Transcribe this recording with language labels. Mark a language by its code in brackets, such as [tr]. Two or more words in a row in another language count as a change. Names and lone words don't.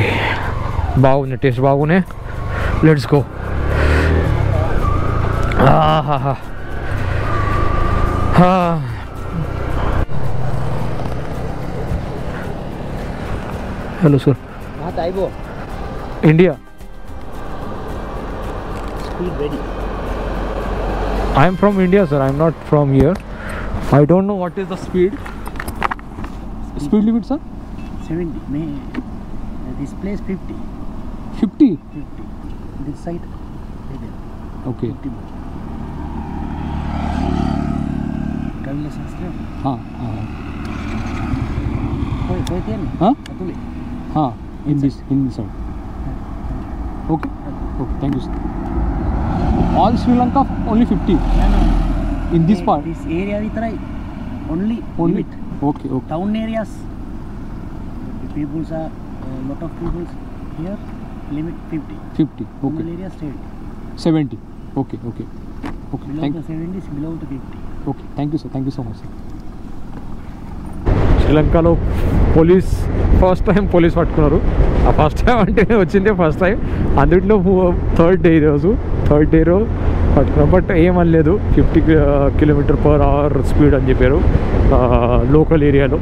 [hi] बाबू ने टेस्ट, बाबू ने. [en] let's go. [hi] हाँ. [en] hello sir. [hi] इंडिया. [en] Speed ready. I am from India, sir. I am not from here. I don't know what is the speed. Speed limit, sir? 70. This place 50. 50? 50. This side. Okay. 50. Driving license there? [hi] हाँ. कोई तेल? हाँ? अतुल. हाँ. [en] In this side. Okay. Okay. Thank you, sir. All Sri Lanka only 50. No. In this part. This area with right. Only. Limit. Okay. Town areas. The peoples are lot of peoples here. Limit 50. 50. Okay. Rural area 70. Okay. Below Thank the 70 is below the 50. Okay. Thank you, sir. Thank you so much, sir. [te] శ్రీలంకలో పోలీస్ [en] first time [te] పోలీస్ పట్టుకున్నారు. ఆ [en] first time [te] అంటేనే వచ్చిందే [en] first time. [te] అందులో [en] third day [te] పట్టుకున్నాం. బట్ ఏమనలేదు. 50 km/h స్పీడ్ అని చెప్పారు లోకల్ ఏరియాలో.